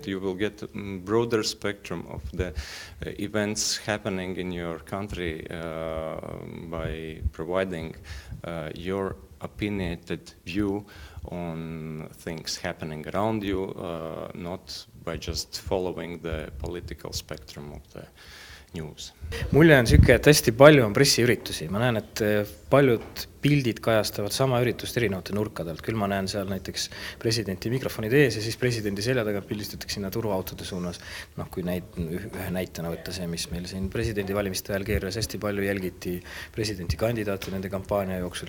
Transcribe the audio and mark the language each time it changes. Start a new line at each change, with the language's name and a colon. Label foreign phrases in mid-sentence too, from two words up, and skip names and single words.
English: You will get a broader spectrum of the events happening in your country by providing your opinionated view on things happening around you, not by just following the political spectrum of the news.
Estonian: Mulje on siuke, et hästi palju on pressiüritusi. Ma näen, et paljud pildid kajastavad sama üritust erinevate nurkadelt. Küll ma näen seal näiteks presidenti mikrofonid ees ja siis presidendi selja taga pildistatakse sinna turuautode suunas. Kui ühe näitena võtta see, mis meil siin presidendi valimiste ajal keeras, hästi palju jälgiti presidenti kandidaate nende kampaania jooksul.